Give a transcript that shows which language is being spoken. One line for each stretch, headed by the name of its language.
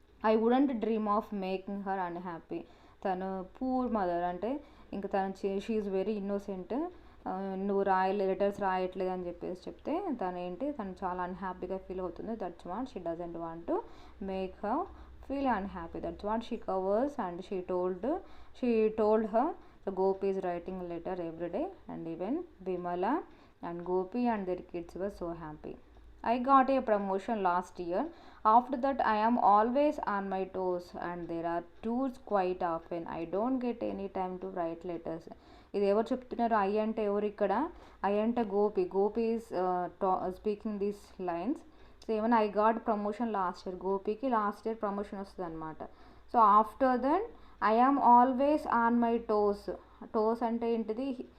English: I wouldn't dream of making her unhappy.
Telugu: తను poor mother, అంటే ఇంకా
English: she is very innocent,
Telugu: నువ్వు letters రాయట్లేదు అని చెప్పేసి చెప్తే తను చాలా అన్హ్యాపీగా ఫీల్ అవుతుంది.
English: That's what she doesn't want to make her feel unhappy. That's what she covers, and she told her the Gopi is writing a letter every day, and even Vimala and Gopi and their kids were so happy. I got a promotion last year. After that I am always on my toes and there are tours quite often. I don't get any time to write letters.
Telugu: ఇది ఎవరు చెప్తున్నారు, I అంటే ఎవరు ఇక్కడ, I అంటే
English: Gopi is speaking these lines. So ఏమైనా I got promotion last year,
Telugu: గోపికి last year promotion వస్తుంది అనమాట.
English: so after that I am always on my toes
Telugu: అంటే ఏంటిది,